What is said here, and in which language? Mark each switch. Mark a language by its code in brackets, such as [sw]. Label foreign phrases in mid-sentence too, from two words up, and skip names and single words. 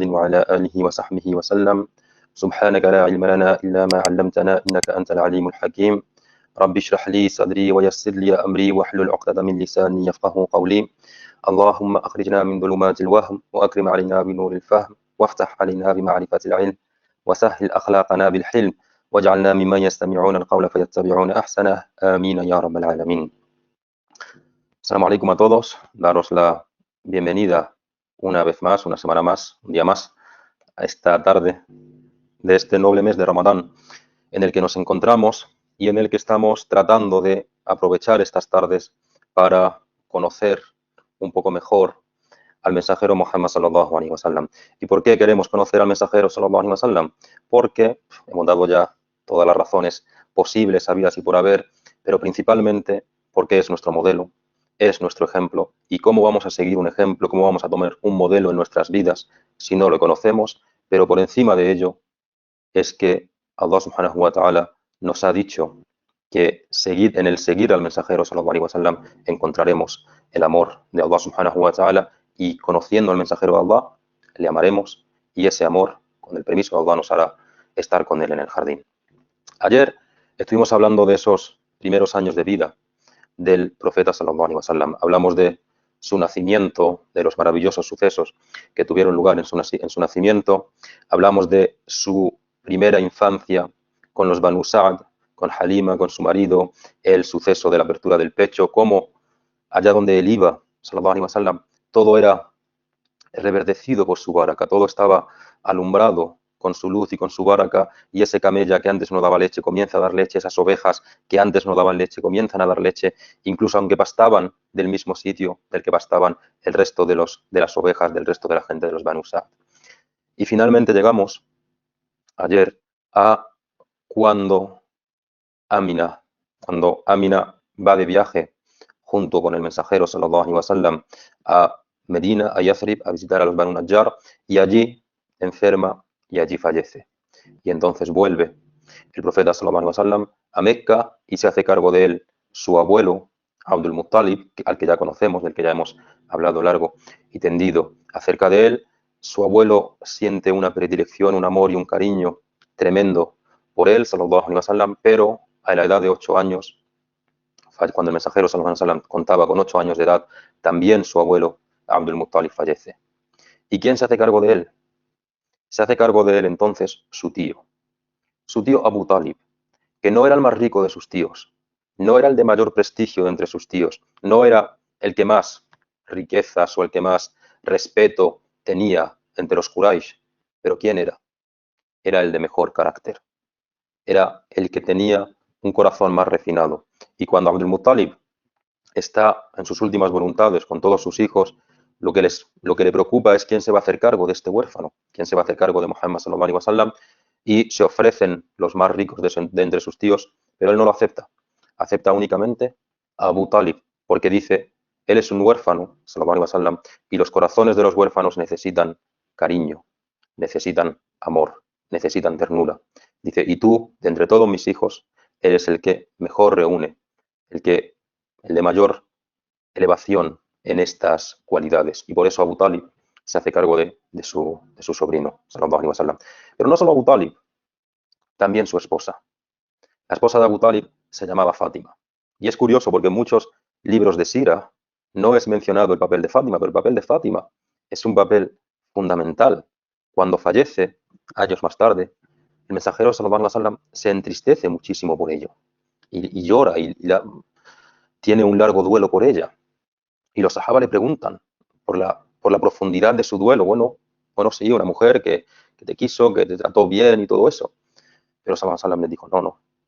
[ar] وعلى آله وصحبه وسلم سبحانك لا علم لنا إلا ما علمتنا إنك أنت العليم الحكيم رب اشرح لي صدري ويسر لي أمري واحلل عقدة من لساني يفقه قولي اللهم أخرجنا من ظلمات الوهم وأكرم علينا بنور الفهم وافتح علينا بمعرفة العلم وسهل أخلاقنا بالحلم واجعلنا ممن يستمعون القول فيتبعون أحسنه آمين يا رب العالمين. السلام عليكم [es] a todos, daros la bienvenida una vez más, una semana más, un día más, a esta tarde de este noble mes de Ramadán, en el que nos encontramos y en el que estamos tratando de aprovechar estas tardes para conocer un poco mejor al mensajero Muhammad [ar] صلى الله عليه وسلم. [es] ¿Y por qué queremos conocer al mensajero [ar] صلى الله عليه وسلم? [es] Porque hemos dado ya todas las razones posibles, habidas y por haber, pero principalmente porque es nuestro modelo, es nuestro ejemplo. ¿Y cómo vamos a seguir un ejemplo, cómo vamos a tomar un modelo en nuestras vidas si no lo conocemos? Pero por encima de ello es que [ar] الله سبحانه وتعالى [es] nos ha dicho que en el seguir al mensajero [ar] صلى الله عليه وسلم [es] encontraremos el amor de [ar] الله سبحانه وتعالى, [es] y conociendo al mensajero de Allah le amaremos, y ese amor, con el permiso de Allah, nos hará estar con él en el jardín. Ayer estuvimos hablando de esos primeros años de vida del profeta [ar] صلى الله عليه وسلم. [es] Hablamos de su nacimiento, de los maravillosos sucesos que tuvieron lugar en su nacimiento. Hablamos de su primera infancia con los Banu Sa'd, con Halima, con su marido, el suceso de la apertura del pecho, cómo allá donde él iba, [ar] صلى الله عليه وسلم, [es] todo era reverdecido por su baraka, todo estaba alumbrado con su luz y con su baraka, y ese camella que antes no daba leche comienza a dar leche, esas ovejas que antes no daban leche comienzan a dar leche, incluso aunque pastaban del mismo sitio del que pastaban el resto de las ovejas del resto de la gente de los Banu Sa'd. Y finalmente llegamos ayer a cuando Amina va de viaje junto con el mensajero [ar] صلى الله عليه وسلم [es] a Medina, a Yathrib, a visitar a los Banu Najjar, y allí enferma y allí fallece. Y entonces vuelve el profeta [ar] صلى الله عليه وسلم [es] a Mecca y se hace cargo de él su abuelo Abdul Muttalib, al que ya conocemos, del que ya hemos hablado largo y tendido acerca de él. Su abuelo siente una predilección, un amor y un cariño tremendo por él, [ar] صلى الله عليه وسلم, [es] pero a la edad de 8 años, cuando el mensajero [ar] صلى الله عليه وسلم [es] contaba con 8 años de edad, también su abuelo Abdul Muttalib fallece. ¿Y quién se hace cargo de él? Se hace cargo de él entonces su tío Abu Talib, que no era el más rico de sus tíos, no era el de mayor prestigio de entre sus tíos, no era el que más riquezas o el que más respeto tenía entre los Quraysh, pero ¿quién era? Era el de mejor carácter, era el que tenía un corazón más refinado. Y cuando Abdul Muttalib está en sus últimas voluntades con todos sus hijos, lo que le preocupa es quién se va a hacer cargo de este huérfano, quién se va a hacer cargo de Muhammad [ar] صلى الله عليه وسلم, [es] y se ofrecen los más ricos de entre sus tíos, pero él no lo acepta. Acepta únicamente a Abu Talib, porque dice, él es un huérfano, [ar] صلى الله عليه وسلم, [es] y los corazones de los huérfanos necesitan cariño, necesitan amor, necesitan ternura. Dice, y tú, de entre todos mis hijos, eres el que mejor reúne, el de mayor elevación en estas cualidades. Y por eso Abu Talib se hace cargo de su sobrino, [ar] صلى الله عليه وسلم. [es] Pero no solo Abu Talib, también su esposa. La esposa de Abu Talib se llamaba Fátima. Y es curioso porque en muchos libros de Sira no es mencionado el papel de Fátima, pero el papel de Fátima es un papel fundamental. Cuando fallece, años más tarde, el mensajero [ar] صلى الله عليه وسلم [es] se entristece muchísimo por ello y llora tiene un largo duelo por ella. Y los sahaba le preguntan por la profundidad de su duelo. Bueno, sí, una mujer que te quiso, que te trató bien y todo eso. Pero [ar] صلى الله عليه وسلم [es] le dijo, no.